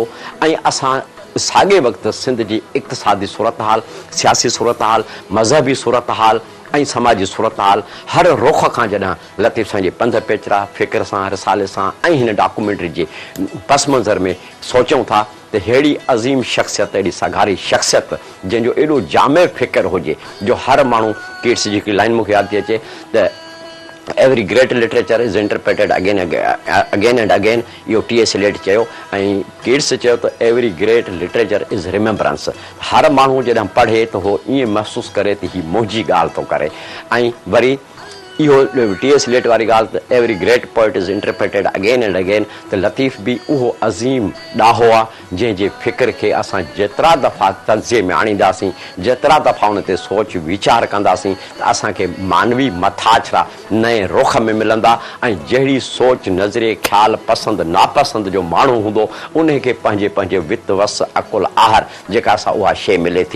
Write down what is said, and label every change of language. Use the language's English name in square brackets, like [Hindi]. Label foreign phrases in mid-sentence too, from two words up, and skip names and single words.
[Sindhi] ऐं असां साॻे वक़्तु सिंध जी इक़्तिसादी सूरत हाल, सियासी सूरत हाल, मज़हबी सूरत हाल ऐं समाजी सूरत हाल हर रुख खां जॾहिं लतीफ़ साईं जे पंध पेचरा फ़िक्र सां, रिसाले सां ऐं हिन डॉक्यूमेंट्री जे पस मंज़र में सोचूं था त अहिड़ी अज़ीम शख़्सियत, अहिड़ी सगारी शख़्सियत जंहिंजो एॾो जामे फ़िक्र हुजे जो हर माण्हू कीट्स जी हिकिड़ी लाइन मूंखे यादि थी अचे त [English] every great literature is interpreted again and again, [Sindhi] इहो T.S. Eliot चयो ऐं कीट्स चयो त [English] every great literature is remembrance. [Sindhi] हर माण्हू जॾहिं पढ़े त उहो ईअं महसूसु करे त हीअ मुंहिंजी ॻाल्हि थो करे। ऐं वरी इहो T.S. Eliot वारी ॻाल्हि त [English] every great poet is interpreted again and again, [Sindhi] त लतीफ़ बि उहो अज़ीम ॾाहो आहे जंहिंजे फ़िक्र खे असां जेतिरा दफ़ा तज़िये में आणींदासीं, जेतिरा दफ़ा उन ते सोच वीचार कंदासीं त असांखे मानवी मथाछरा नए रुख में मिलंदा ऐं जहिड़ी सोच, नज़रिए, ख़्याल, पसंदि नापसंदि जो माण्हू हूंदो उन खे पंहिंजे पंहिंजे वित वस अकुल आहार जेका असां उहा शइ मिले थी।